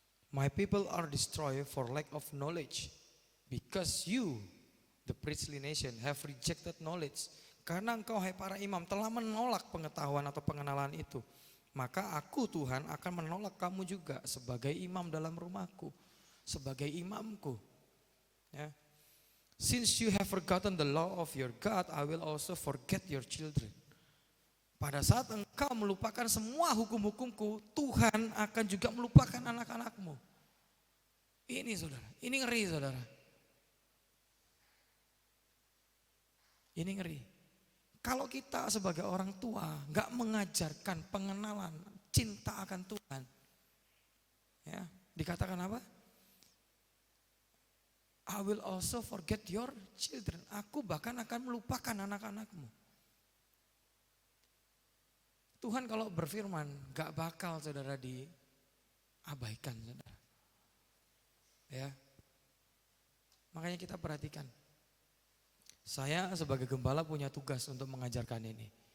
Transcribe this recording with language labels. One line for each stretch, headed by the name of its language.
English: My people are destroyed for lack of knowledge, because you, the priestly nation, have rejected knowledge.
Indonesian: Karena engkau hai para imam telah menolak pengetahuan atau pengenalan itu. Maka aku Tuhan akan menolak kamu juga sebagai imam dalam rumahku. Sebagai imamku. Ya.
English: Since you have forgotten the law of your God, I will also forget your children.
Indonesian: Pada saat engkau melupakan semua hukum-hukumku, Tuhan akan juga melupakan anak-anakmu. Ini saudara, ini ngeri saudara. Ini ngeri. Kalau kita sebagai orang tua gak mengajarkan pengenalan cinta akan Tuhan, ya dikatakan apa?
English: I will also forget your children.
Indonesian: Aku bahkan akan melupakan anak-anakmu. Tuhan kalau berfirman gak bakal saudara diabaikan saudara. Ya, makanya kita perhatikan. Saya sebagai gembala punya tugas untuk mengajarkan ini.